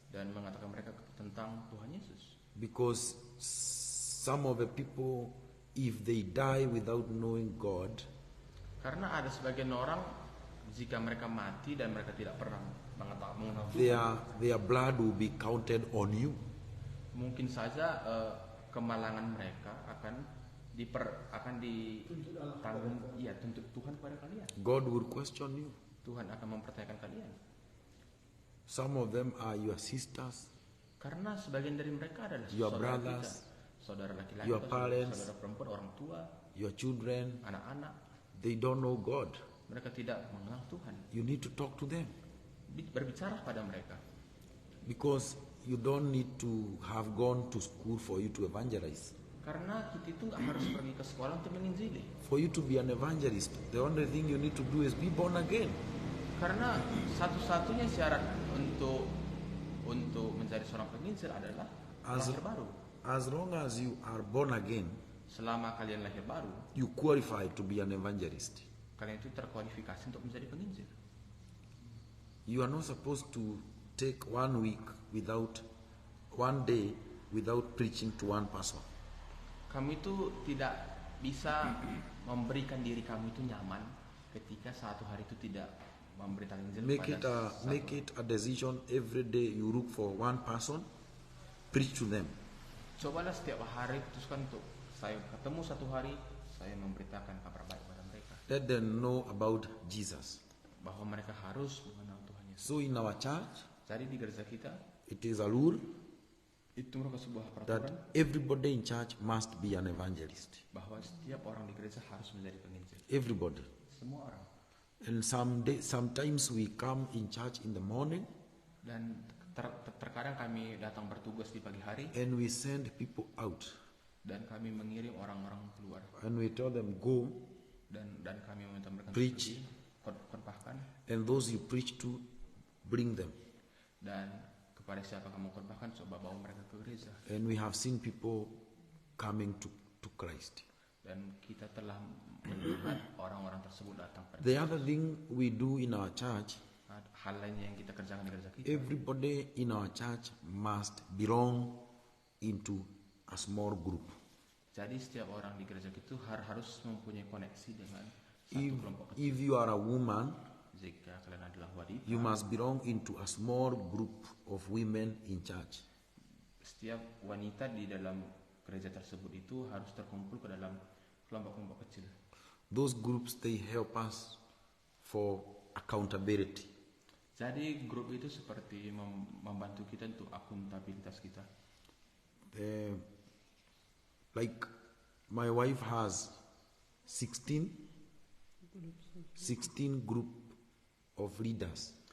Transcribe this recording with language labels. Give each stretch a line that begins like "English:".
Indonesian: dan mengatakan mereka tentang Tuhan Yesus.
English: Because some of the people, if they die without knowing God,
Indonesian: Karena ada sebagian orang jika mereka mati dan mereka tidak pernah mengenal Tuhan,
English: their blood will be counted on you.
Indonesian: mungkin saja kemalangan mereka akan ditanggung, tuntut Tuhan kepada kalian.
English: God will question you.
Indonesian: Tuhan akan mempertanyakan kalian.
English: Some of them are your sisters,
Indonesian: Karena sebagian dari mereka adalah
English: your
Indonesian: saudara
English: brothers,
Indonesian: kita, saudara laki-laki,
English: your
Indonesian: atau
English: parents,
Indonesian: saudara perempuan, orang tua,
English: your children.
Indonesian: anak-anak.
English: They don't know God.
Indonesian: Mereka tidak mengenal Tuhan.
English: You need to talk to them.
Indonesian: Berbicara pada mereka.
English: Because you don't need to have gone to school for you to evangelize.
Indonesian: Karena kita itu nggak harus pergi ke sekolah untuk menginjili.
English: For you to be an evangelist, the only thing you need to do is be born again.
Indonesian: Karena satu-satunya syarat untuk menjadi seorang penginjil adalah lahir baru.
English: As long as you are born again,
Indonesian: Selama kalian lahir baru,
English: you qualify to be an evangelist.
Indonesian: kalian itu terkualifikasi untuk menjadi penginjil.
English: You are not supposed to take 1 week without 1 day without preaching to one person.
Indonesian: Kamu itu tidak bisa memberikan diri kamu itu nyaman ketika satu hari itu tidak memberitakan Injil
English: Make it a decision every day. You look for one person, preach to them.
Indonesian: Cobalah setiap hari putuskan untuk saya ketemu satu hari, saya memberitakan kabar baik pada mereka.
English: Let them know about Jesus.
Indonesian: Bahwa mereka harus mengenal Tuhan Yesus.
English: So in our church,
Indonesian: Jadi di gereja kita
English: it is a rule
Indonesian: itu merupakan sebuah
English: that
Indonesian: peraturan
English: everybody in church must be an evangelist.
Indonesian: bahwa setiap orang di gereja harus menjadi penginjil.
English: Everybody.
Indonesian: Semua orang.
English: And sometimes we come in church in the morning
Indonesian: Dan terkadang kami datang bertugas di pagi hari
English: and we send people out.
Indonesian: dan kami mengirim orang-orang keluar
English: And we tell them, go,
Indonesian: dan kami meminta mereka
English: Preach.
Indonesian: khotbahkan,
English: and those you preach to, bring them.
Indonesian: dan kepada siapa kamu khotbahkan coba bawa mereka ke gereja.
English: And we have seen people coming to Christ.
Indonesian: Dan kita telah melihat orang-orang tersebut datang pada
English: The other thing we do in our church,
Indonesian: hal lainnya yang kita kerjakan di gereja kita.
English: everybody in our church must belong into a small group.
Indonesian: Jadi setiap orang di gereja itu harus mempunyai koneksi dengan satu
English: If,
Indonesian: kelompok kecil.
English: if you are a woman,
Indonesian: Jika kalian adalah wanita,
English: you must belong into a small group of women in church.
Indonesian: setiap wanita di dalam gereja tersebut itu harus terkumpul ke dalam kelompok-kelompok kecil.
English: Those groups, they help us for accountability.
Indonesian: Jadi grup itu seperti membantu kita untuk akuntabilitas kita.
English: Like my wife has 16 group of leaders.